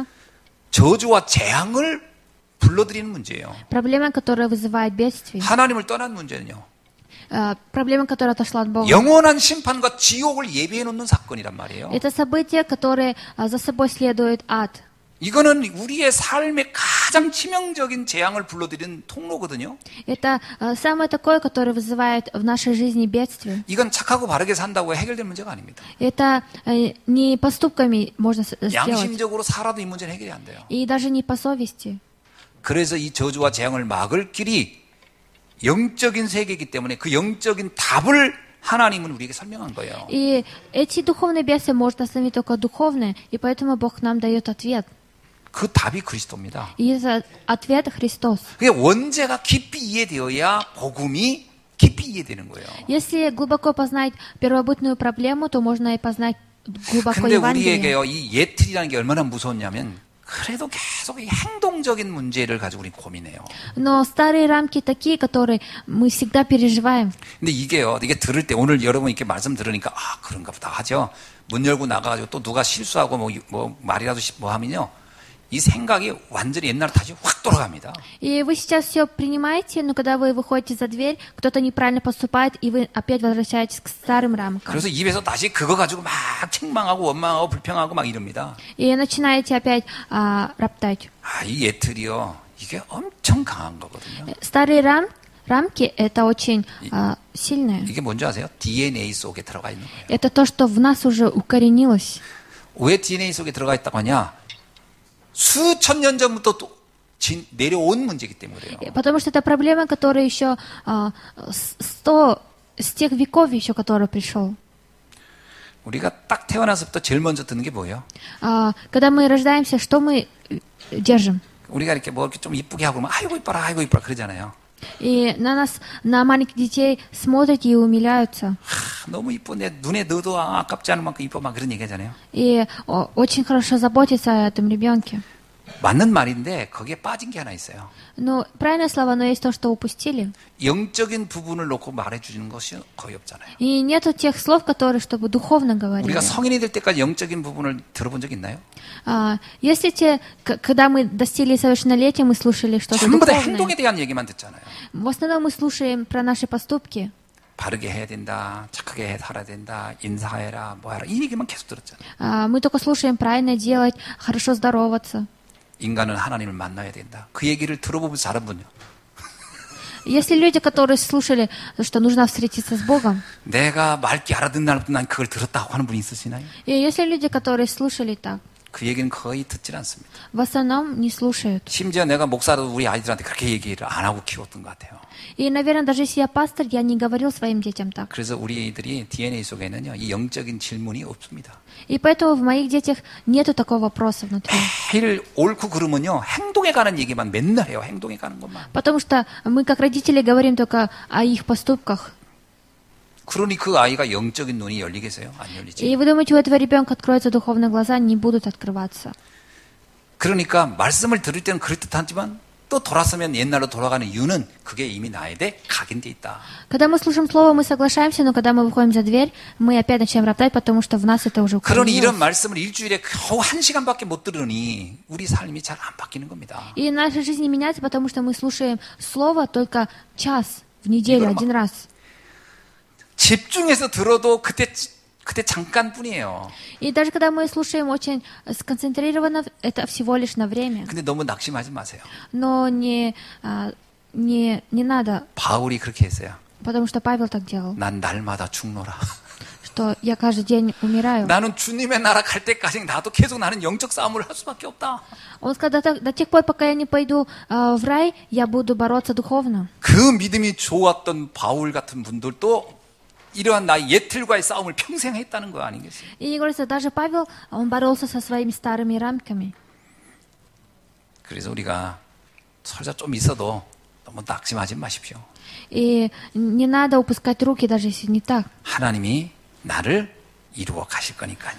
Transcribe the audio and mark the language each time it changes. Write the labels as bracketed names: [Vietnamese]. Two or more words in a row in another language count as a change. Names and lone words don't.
[Korean] 저주와 재앙을 불러들이는 문제예요. [Russian] Проблема, которая вызывает бедствие. [Korean] 하나님을 떠난 문제는요. [Russian] Проблема, которая отошла от Бога. [Korean] 영원한 심판과 지옥을 예비해 놓는 사건이란 말이에요. [Russian] Это событие, которое за собой следует ад. [Korean] 이거는 우리의 삶의 가장 치명적인 재앙을 불러들이는 통로거든요. [Russian] Это самое такое, которое вызывает в нашей жизни бедствие. [Korean] 이건 착하고 바르게 산다고 해결될 문제가 아닙니다. [Russian] Это не поступками можно сделать. [Korean] 양심적으로 살아도 이 문제는 해결이 안 돼요. [Russian] И даже не по совести. [Korean] 그래서 이 저주와 재앙을 막을 길이 영적인 세계이기 때문에 그 영적인 답을 하나님은 우리에게 설명한 거예요. [Russian] И эти духовные бедствия может остановить только духовные, и поэтому Бог нам дает ответ. [Korean] 그 답이 그리스도입니다. [Russian] И этот ответ Христос. [Korean] 그게 원죄가 깊이 이해되어야 복음이 깊이 이해되는 거예요. [Russian] Если глубоко познать первобытную проблему, то можно и познать глубоко [Korean] 근데 [Russian] Евангелие. [Korean] 우리에게요, 이 예틀이라는 게 얼마나 무서웠냐면 그래도 계속 이 행동적인 문제를 가지고 우리 고민해요. [Russian] Но старые рамки такие, которые мы всегда переживаем. [Korean] 근데 이게요, 이게 들을 때 오늘 여러분 이렇게 말씀 들으니까 아 그런가 보다 하죠. 문 열고 나가가지고 또 누가 실수하고 뭐 말이라도 뭐 하면요. 이 생각이 완전히 옛날로 다시 확 돌아갑니다. [Russian] И вы сейчас все принимаете, но когда вы выходите за дверь, кто-то неправильно поступает, и вы опять возвращаетесь к старым рамкам. [Korean] 그래서 입에서 다시 그거 가지고 막 책망하고 원망하고 불평하고 막 이럽니다. [Russian] И начинаете опять роптать. [Korean] 아, 이 예틀이요. 이게 엄청 강한 거거든요. [Russian] Старые рамки — это очень сильное. [Korean] 이게 뭔지 아세요? DNA 속에 들어가 있는 거예요. [Russian] Это то, что в нас уже укоренилось. [Korean] 왜 DNA 속에 들어가 있다고 하냐? 수천 년 전부터 또 내려온 문제이기 때문에 그래요. [Russian] Потому что это проблема, которая еще с тех веков еще, который пришел. [Korean] 우리가 딱 태어나서부터 제일 먼저 듣는 게 뭐예요? [Russian] Когда мы рождаемся, что мы держим? [Korean] 우리가 이렇게 뭐 이렇게 좀 이쁘게 하고 그러면 아이고 이뻐라 그러잖아요. [Russian] И на нас, на маленьких детей смотрят и умиляются. [Korean] 너무 이뻐 내 눈에 넣어도 아깝지 않을 만큼 이뻐 막 그런 얘기 하잖아요. [Russian] И очень хорошо заботиться о этом ребенке. [Korean] 맞는 말인데 거기에 빠진 게 하나 있어요. [Russian] Ну, правильное слово, но есть то, что упустили. [Korean] 영적인 부분을 놓고 말해주는 것이 거의 없잖아요. [Russian] И нету тех слов, которые, чтобы духовно говорили. [Korean] 우리가 성인이 될 때까지 영적인 부분을 들어본 적 있나요? [Russian] Если когда мы достигли совершеннолетия, мы слушали что-то [Korean] 전부 다 [Russian] духовное. [Korean] 행동에 대한 얘기만 듣잖아요. [Russian] В основном мы слушаем про наши поступки. [Korean] 바르게 해야 된다, 착하게 살아야 된다, 인사해라, 뭐 해라 이 얘기만 계속 들었잖아요. [Russian] Мы только слушаем правильно делать, хорошо здороваться. [Korean] 인간은 하나님을 만나야 된다. 그 얘기를 들어보면서 자란 분요. [Russian] Есть ли люди, которые слушали, что нужно встретиться с Богом? [Korean] 내가 맑게 알아듣는 날부터 난 그걸 들었다고 하는 분이 있으시나요? [Russian] И есть ли люди, которые слушали так? [Korean] 그 얘기는 거의 듣질 않습니다. [Russian] В основном не слушают. [Korean] 심지어 내가 목사라도 우리 아이들한테 그렇게 얘기를 안 하고 키웠던 것 같아요. [Russian] И, наверное, даже если я пастор, я не говорил своим детям так. [Korean] 그래서 우리 아이들이 DNA 속에는요, 이 영적인 질문이 없습니다. [Russian] И поэтому в моих детях нету такого вопроса внутри. [Korean] 매일 옳고 그르면요, 행동에 관한 얘기만 맨날 해요. 행동에 가는 것만. [Russian] Потому что мы, как родители, говорим только о их поступках. [Korean] 그러니 그 아이가 영적인 눈이 열리겠어요? 안 열리지. [Russian] И вы думаете, у этого ребенка откроются духовные глаза, не будут открываться. [Korean] 그러니까 말씀을 들을 때는 그럴듯하지만 또 돌아서면 옛날로 돌아가는 이유는 그게 이미 나에 대해 각인돼 있다. [Russian] Когда мы слушаем слово, мы соглашаемся, но когда мы выходим за дверь, мы опять начинаем роптать, потому что в нас это уже [Korean] 그러니 이런 [Russian] укоренилось. [Korean] 말씀을 일주일에 겨우 1시간밖에 못 들으니 우리 삶이 잘 안 바뀌는 겁니다. [Russian] И наша жизнь не меняется, потому что мы слушаем слово только час в неделю, один раз. [Korean] 집중해서 들어도 그때 잠깐뿐이에요. [Russian] И даже когда мы слушаем очень сконцентрированно, это всего лишь на время. [Korean] 근데 너무 낙심하지 마세요. [Russian] Но не надо. [Korean] 바울이 그렇게 했어요. [Russian] Потому что Павел так делал, [Korean] 난 날마다 죽노라. [Russian] что я каждый день умираю. [Korean] 나는 주님의 나라 갈 때까지 나도 계속 나는 영적 싸움을 할 수밖에 없다. [Russian] Он сказал, до тех пор, пока я не пойду в рай, я буду бороться духовно. [Korean] 그 믿음이 좋았던 바울 같은 분들도 이러한 나의 옛틀과의 싸움을 평생 했다는 거 아니겠어요? [Russian] И говорится, даже Павел, он боролся со своими старыми рамками. [Korean] 그래서 우리가 설사 좀 있어도 너무 낙심하지 마십시오. [Russian] И не надо упускать руки, даже если не так. [Korean] 하나님이 나를 이루어 가실 거니까요.